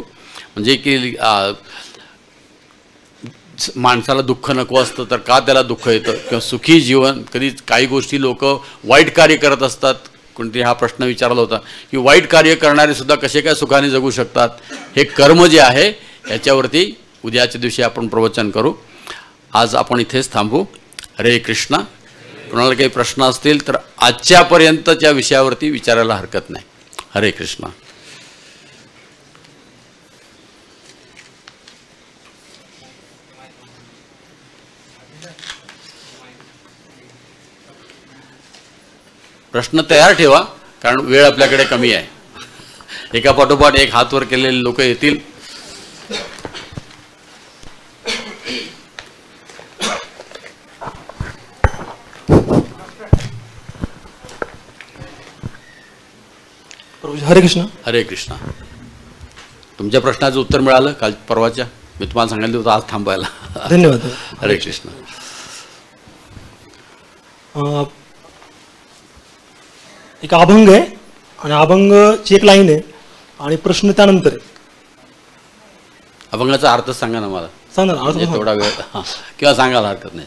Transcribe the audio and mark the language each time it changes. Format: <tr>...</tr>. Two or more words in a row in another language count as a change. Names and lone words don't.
<mr>म्हणजे की माणसाला दुःख नको असतं तर का त्याला दुःख येतं, किंवा सुखी जीवन, कधी काही गोष्टी लोक वाईट कार्य करत असतात. कोणतरी हा प्रश्न विचारला होता की वाईट कार्य करणारे सुद्धा कसे काय सुखाने जगू शकतात. हे कर्म जे आहे याच्यावरती उद्याच्या दिवशी आपण प्रवचन करू. आज आपण इथेच थांबू. हरे कृष्ण. कोणाला काही प्रश्न असतील तर आजच्यापर्यंतच्या विषयावरती विचारायला हरकत नाही. हरे कृष्ण. प्रश्न तयार ठेवा, कारण वेळ आपल्याकडे कमी आहे. एका पाठोपाठ एक हात वर केलेले लोक येतील. हरे कृष्ण. हरे कृष्ण. तुमच्या प्रश्नाचं उत्तर मिळालं काल परवाच्या. मी तुम्हाला सांगितलं होतं आज थांबायला. धन्यवाद. हरे कृष्ण. एक अभंग आहे आणि अभंगची एक लाईन आहे आणि प्रश्न त्यानंतर आहे. अभंगाचा अर्थ सांगा ना मला. सांगा ना. म्हणजे थोडा वेळ किंवा सांगायला हरकत नाही.</mr>